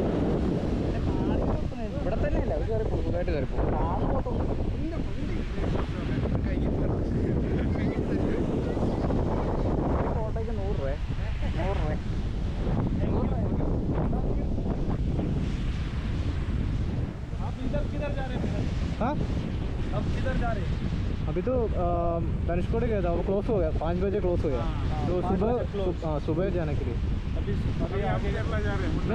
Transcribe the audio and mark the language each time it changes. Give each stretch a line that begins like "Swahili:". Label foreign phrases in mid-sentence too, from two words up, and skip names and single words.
Malayalam: ഇവിടെ തന്നെയല്ല, ഒരു കയറി പുതുതായിട്ട് കയറി പോകും. ഫോട്ടോയ്ക്ക് 100 രൂപ. 100 രൂപ.
Hindi: हाँ अब किधर जा रहे हैं? अभी तो धनुषकोडी गया था, वो क्लोज हो गया, 5 बजे क्लोज हो गया। तो सुबह जाने के लिए अभी आगे केरला जा रहे हैं?